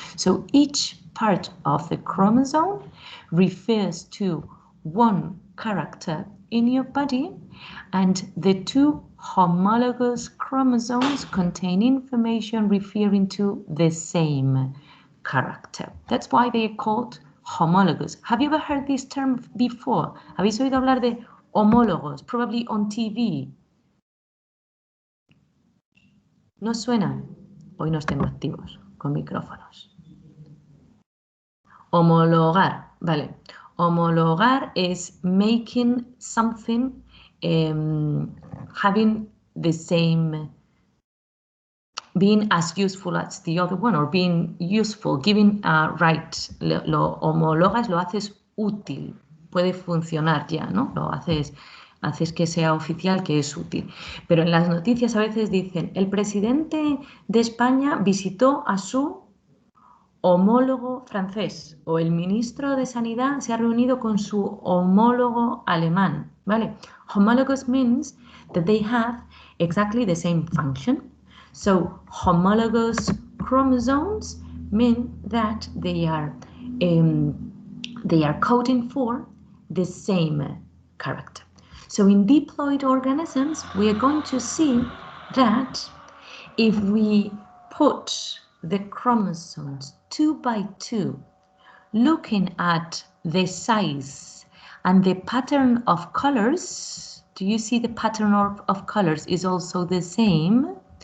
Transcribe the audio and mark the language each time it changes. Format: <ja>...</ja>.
<en>So each part of the chromosome refers to one character in your body, and the two homologous chromosomes contain information referring to the same character. That's why they are called homologous. Have you ever heard this term before?</en> <es>¿Habéis oído hablar de homólogos?</es> <en>Probably on TV.</en> <es>¿No suena? Hoy no estén activos con micrófonos. Homologar, vale.</es> <en>Homologar is making something having the same, being as useful as the other one, or being useful, giving a right.</en> <es>Lo homologas, lo haces útil, puede funcionar ya, ¿no? Lo haces que sea oficial, que es útil. Pero en las noticias a veces dicen, el presidente de España visitó a su homólogo francés, o el ministro de Sanidad se ha reunido con su homólogo alemán, ¿vale?</es> <en>Homologous means that they have exactly the same function. So homologous chromosomes mean that they are coding for the same character. So in diploid organisms, we are going to see that if we put the chromosomes 2 by 2, looking at the size and the pattern of colors, do you see the pattern of colors is also the same?</en>